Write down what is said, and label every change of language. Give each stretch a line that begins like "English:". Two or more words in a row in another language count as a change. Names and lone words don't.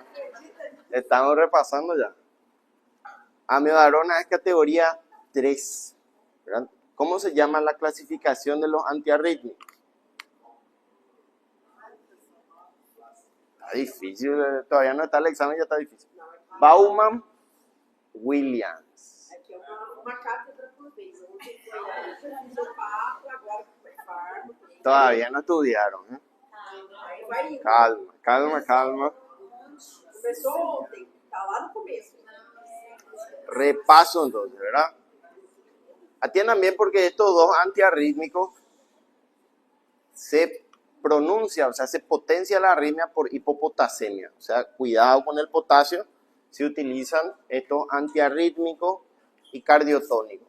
Spanish: Estamos repasando ya. Amiodarona es categoría 3, ¿verdad? ¿Cómo se llama la clasificación de los antiarrítmicos? Está difícil, todavía no está el examen, ya está difícil. Bauman Williams.
Portuguese: Aqui é uma cátedra por vez. Ontem foi fisiopato, agora foi farma.
Spanish: Todavía no estudiaron.
Portuguese: Aí vai indo. Calma, calma, calma. Começou ontem, tá lá no começo.
Spanish: Repaso entonces, ¿verdad? Atiendan bien porque estos dos antiarrítmicos se pronuncia, o sea, se potencia la arritmia por hipopotasemia. O sea, cuidado con el potasio, se utilizan estos antiarrítmicos y cardiotónicos.